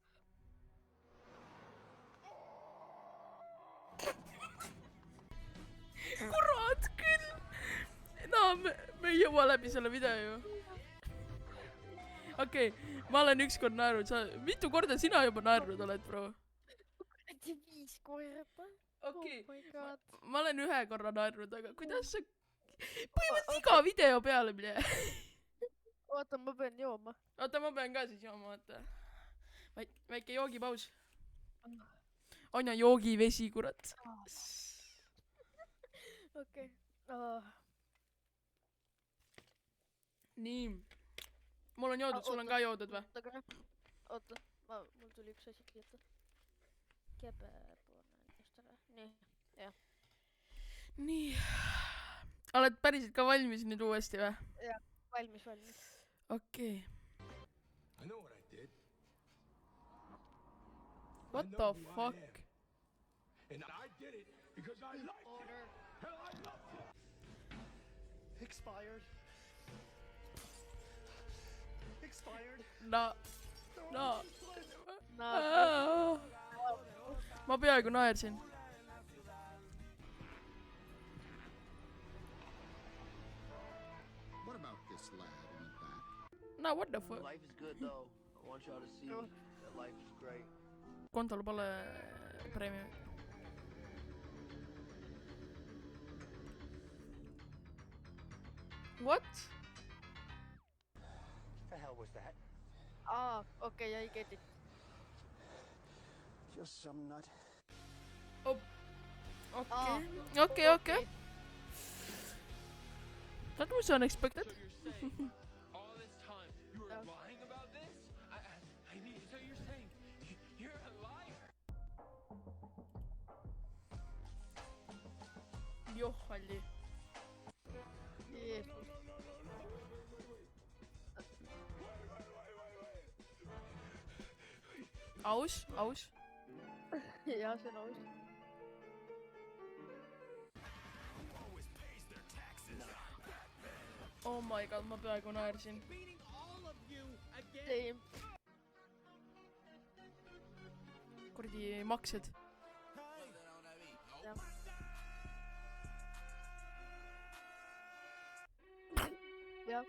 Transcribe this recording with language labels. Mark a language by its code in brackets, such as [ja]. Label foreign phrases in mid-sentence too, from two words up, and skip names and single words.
[et] Kurat küll! No, me ei jõua läbi selle video ju. Okei, ma olen ükskord naernud. Mitu korda sina juba naernud oled, bro? 5 korda. Okei, [en] Oh my god. [et] ma olen 1 korra naernud, aga kuidas sa... Põhimõtteliselt iga video peale, mille... Oota, ma pean jooma. Oota, ma pean ka siis jooma, vaata. Väike joogipaus. On ja joogivesi, kurat. Okei. Nii. Mul on joodud, sul on ka joodud või? Oota, mul tuli üks asi kirjuta. Kebepoolne endast ära. Nii, jah. Nii. Oled päriselt ka valmis nüüd uuesti või? Jah, valmis. Okei. [en] What the fuck? And I did it because I liked it. Hell, I loved it. Expired. No. [et] Ma peaaegu naersin. [en] What about this lad in the back? No, what the fuck? Life is good though. I want y'all to see that life is great. [et] Kontol pole preemia. [en] What? The hell was that? Okay, I get it. Just some nut. Oh. Okay. That was unexpected. So you're saying all this time you were lying about this? I mean, so you're saying you're a liar? [et] Johali. Jeesus. Aus. Jah, see on aus. [en] Oh my god, [et] ma peaaegu naersin. [en] Same. [et] Kuradi maksed. Jah.